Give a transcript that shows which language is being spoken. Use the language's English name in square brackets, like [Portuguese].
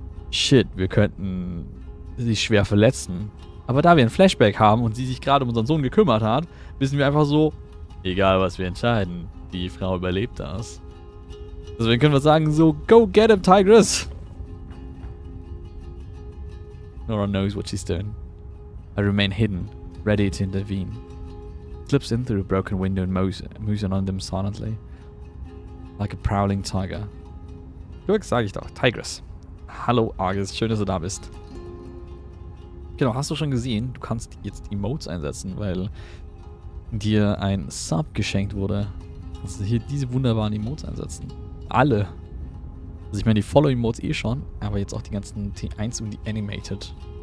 [German] Shit, wir könnten sie schwer verletzen. Aber da wir ein Flashback haben und sie sich gerade um unseren Sohn gekümmert hat, wissen wir einfach so, egal was wir entscheiden, die Frau überlebt das. Deswegen können wir sagen so, [English] go get him, Tigress! Nora knows what she's doing. I remain hidden, ready to intervene. Slips in through a broken window and moves in on them silently. Like a prowling tiger. [German] Glück, sage ich doch. [English] Tigress. [German] Hallo Argus, schön, dass du da bist. Genau, hast du schon gesehen, du kannst jetzt Emotes einsetzen, weil dir ein Sub geschenkt wurde. Kannst du hier diese wunderbaren Emotes einsetzen. Alle. Also ich meine, die Follow-Emotes eh schon, aber jetzt auch die ganzen T1 und die Animated.